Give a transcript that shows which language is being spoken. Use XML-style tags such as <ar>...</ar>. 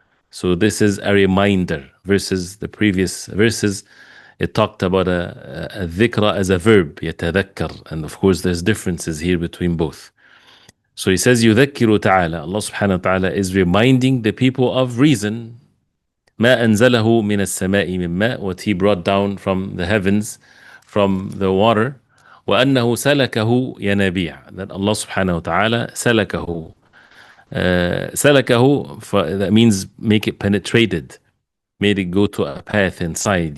<en>So this is a reminder versus the previous verses. It talked about a dhikra as a verb, يتذكر. And of course there's differences here between both. So he says,</en> <ar>يذكر تعالى.</ar> <en>Allah subhanahu wa ta'ala is reminding the people of reason.</en> <ar>ما أنزله من السماء من ماء.</ar> <en>What He brought down from the heavens, from the water.</en> <ar>وأنه سلكه ينابيع.</ar> <en>That Allah subhanahu wa ta'ala سلكه. سلكه, that means make it penetrated, made it go to a path inside.</en>